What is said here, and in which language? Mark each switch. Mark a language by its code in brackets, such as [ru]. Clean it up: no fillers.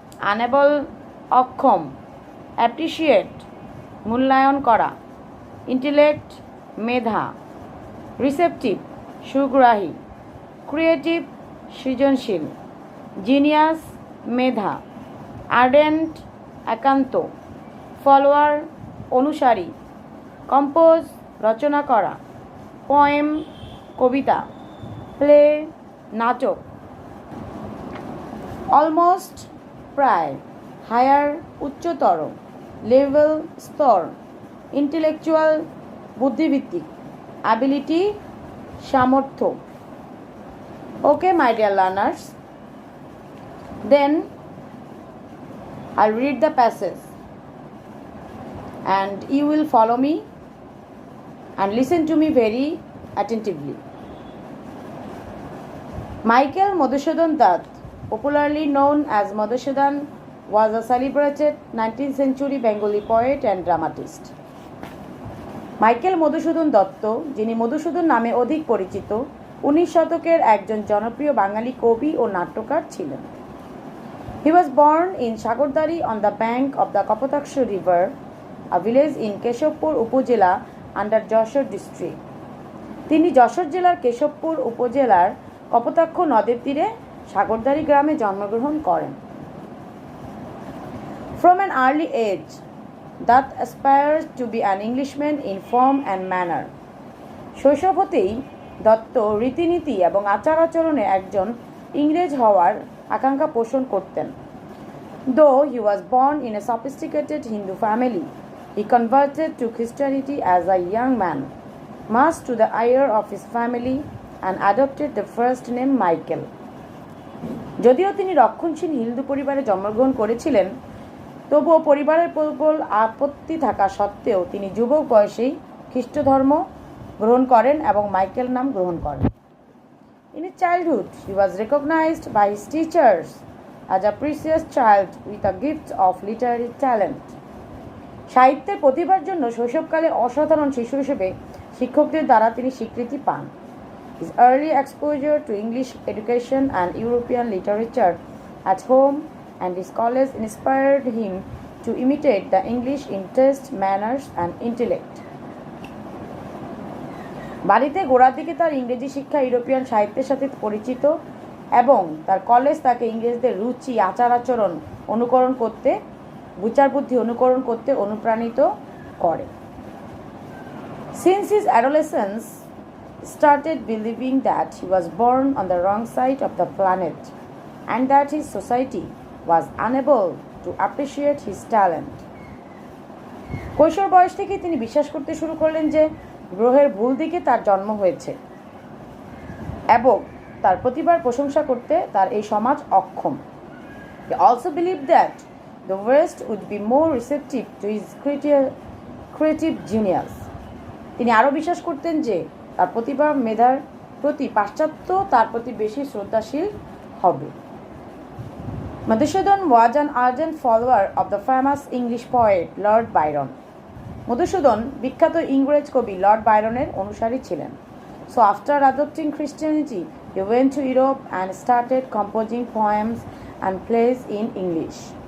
[bn] Unable অক্ষম, appreciate মূল্যায়ন করা, ইন্টেলেক্ট মেধা, রিসেপটিভ সুগ্রাহী, ক্রিয়েটিভ সৃজনশীল, জিনিয়াস মেধা, আর্ডেন্ট একান্ত, ফলোয়ার অনুসারী, কম্পোজ রচনা করা, পোয়েম কবিতা, প্লে নাটক, অলমোস্ট প্রায়, হায়ার উচ্চতর, লেভেল স্তর, ইন্টেলেকচুয়াল বুদ্ধিভিত্তিক, অ্যাবিলিটি সামর্থ্য. [en] Okay, my dear learners, then I'll read the passage and you will follow me and listen to me very attentively. Michael Madhusudan Dutt, popularly known as Madhusudan, was a celebrated 19th century Bengali poet and dramatist. [bn] Michael Madhusudan Dutta, যিনি মধুসূদন নামে অধিক পরিচিত, 19 শতকের একজন জনপ্রিয় বাঙালি কবি ও নাট্যকার ছিলেন. [en] He was born in Shagordari on the bank of the Kapatakshu River, a village in Keshopur upazila under Jessore district. [bn] তিনি যশোর জেলার কেশবপুর উপজেলার কপোতাক্ষ নদের তীরে সাগরদারি গ্রামে জন্মগ্রহণ করেন. [en] From an early age, Dutt aspires to be an Englishman in form and manner. [bn] শৈশব হতেই দত্ত রীতিনীতি এবং আচার আচরণে একজন ইংরেজ হওয়ার আকাঙ্ক্ষা পোষণ করতেন. [en] Though he was born in a sophisticated Hindu family, he converted to Christianity as a young man, much to the ire of his family, and adopted the first name Michael. [bn] যদিও তিনি রক্ষণশীল হিন্দু পরিবারে জন্মগ্রহণ করেছিলেন, তবুও পরিবারের প্রবল আপত্তি থাকা সত্ত্বেও তিনি যুবক বয়সেই খ্রিস্ট ধর্ম গ্রহণ করেন এবং মাইকেল নাম গ্রহণ করেন. [en] In his childhood, he was recognized by his teachers as a precious child with a gift of literary talent. [bn] সাহিত্যের প্রতিভার জন্য শৈশবকালে অসাধারণ শিশু হিসেবে শিক্ষকদের দ্বারা তিনি স্বীকৃতি পান. [en] His early exposure to English education and European literature at home and his college inspired him to imitate the English in taste, manners and intellect. [bn] বাড়িতে গোড়ার দিকে তার ইংরেজি শিক্ষা ইউরোপিয়ান সাহিত্যের সাথে পরিচিত এবং তার কলেজ তাকে ইংরেজদের রুচি, আচার আচরণ অনুকরণ করতে, বিচার বুদ্ধি অনুকরণ করতে অনুপ্রাণিত করে। [en] Since his adolescence, started believing that he was born on the wrong side of the planet and that his society was unable to appreciate his talent. [bn] কৈশোর বয়স থেকে তিনি বিশ্বাস করতে শুরু করলেন যে গ্রহের ভুল দিকে তার জন্ম হয়েছে এবং তার প্রতিভার প্রশংসা করতে তার এই সমাজ অক্ষম। [en] He also believed that the West would be more receptive to his creative genius. [bn] তিনি আরও বিশ্বাস করতেন যে তার প্রতিভা মেধার প্রতি পাশ্চাত্য তার প্রতি বেশি শ্রদ্ধাশীল হবে। [en] Madhusudan was an ardent follower of the famous English poet Lord Byron. [bn] Madhusudan বিখ্যাত ইংরেজ কবি লর্ড বাইরনের অনুসারী ছিলেন। [en] So after adopting Christianity, he went to Europe and started composing poems and plays in English.